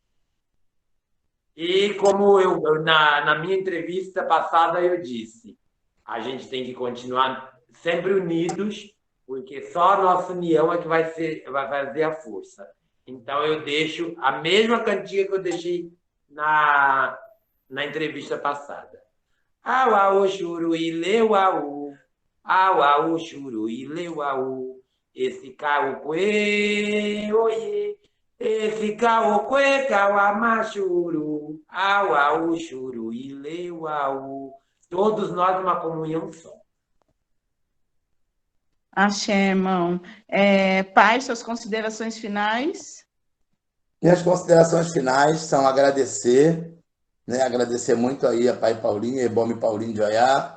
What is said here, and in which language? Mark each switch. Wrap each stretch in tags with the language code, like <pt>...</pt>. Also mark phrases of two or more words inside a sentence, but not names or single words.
<pt>E como na minha entrevista passada eu disse, a gente tem que continuar sempre unidos, porque só a nossa união é que vai fazer a força. Então eu deixo a mesma cantiga que eu deixei na entrevista passada. Au, au, churu, ileu, au. Au, au, churu, ileu, au. Esse carro, oiê. Esse caokwe kawamachuru, au, au, churu, ileu, au. Todos nós uma comunhão só. Axé, irmão. Pai, suas considerações finais? Minhas considerações finais são agradecer, né? Agradecer muito aí a Pai Paulinho e Ebome Paulinho de Oiá.</pt>